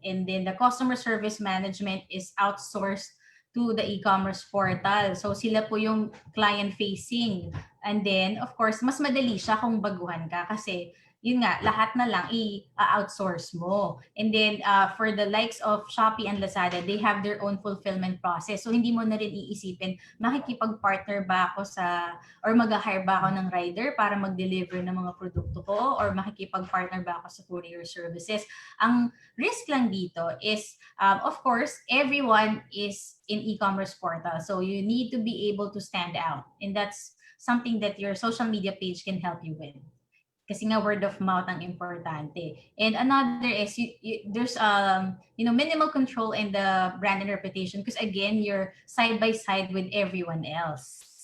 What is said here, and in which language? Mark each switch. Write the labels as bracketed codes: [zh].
[en] And then the customer service management is outsourced to the e-commerce portal. [tl] So sila po yung client facing. [en] And then, of course, [tl] mas madali siya kung baguhan ka kasi yun nga, lahat na lang i-outsource mo. [en] And then for the likes of Shopee and Lazada, they have their own fulfillment process. [tl] So hindi mo na rin iisipin, makikipag-partner ba ako or mag-hire ba ako ng rider para mag-deliver ng mga produkto ko, or makikipag-partner ba ako sa courier services. Ang risk lang dito [en] is, of course, everyone is in e-commerce portal. So you need to be able to stand out. And that's something that your social media page can help you with. [tl] Kasi nga [en] word of mouth [tl] ang importante. [en] And another is there's minimal control in the brand and reputation, because again, you're side by side with everyone else.